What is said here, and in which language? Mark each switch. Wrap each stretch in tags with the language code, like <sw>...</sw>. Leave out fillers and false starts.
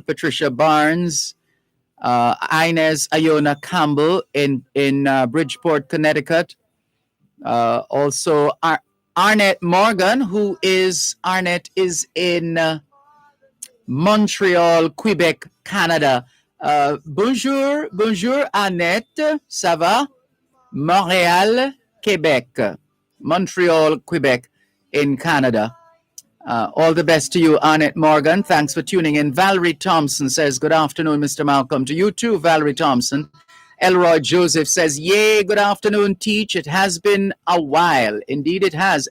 <en>Patricia Barnes, Inez Iona Campbell in Bridgeport, Connecticut. Also Arnett Morgan, Arnett is in Montreal, Quebec, Canada.</en> <fr>Bonjour, bonjour Annette, ça va?</fr> <en>Montréal, Quebec. Montreal, Quebec in Canada. All the best to you, Annette Morgan. Thanks for tuning in. Valerie Thompson says, good afternoon, Mr. Malcolm. To you too, Valerie Thompson. Elroy Joseph says, yay, good afternoon, Teach. It has been a while. Indeed, it has.</en>